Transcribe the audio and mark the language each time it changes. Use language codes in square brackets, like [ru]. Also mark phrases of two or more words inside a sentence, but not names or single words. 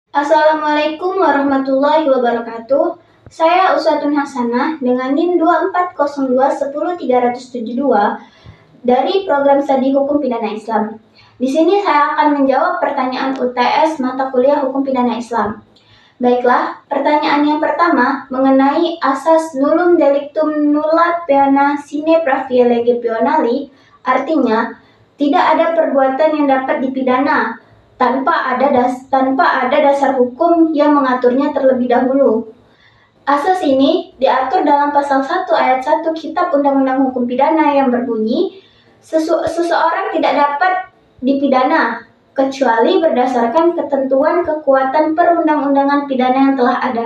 [ar] السلام عليكم ورحمة الله وبركاته. [id] Saya Usatun Hasanah dengan NIM 2402110372 dari Program Studi Hukum Pidana Islam. Di sini saya akan menjawab pertanyaan UTS mata kuliah Hukum Pidana Islam. Baiklah, pertanyaan yang pertama mengenai asas [la] nullum delictum nulla pena sine praevia lege pionali, [id] artinya tidak ada perbuatan yang dapat dipidana tanpa ada dasar hukum yang mengaturnya terlebih dahulu. Asas ini diatur dalam pasal 1 ayat 1 Kitab Undang-Undang Hukum Pidana yang berbunyi, seseorang tidak dapat dipidana kecuali berdasarkan ketentuan kekuatan perundang-undangan pidana yang telah ada.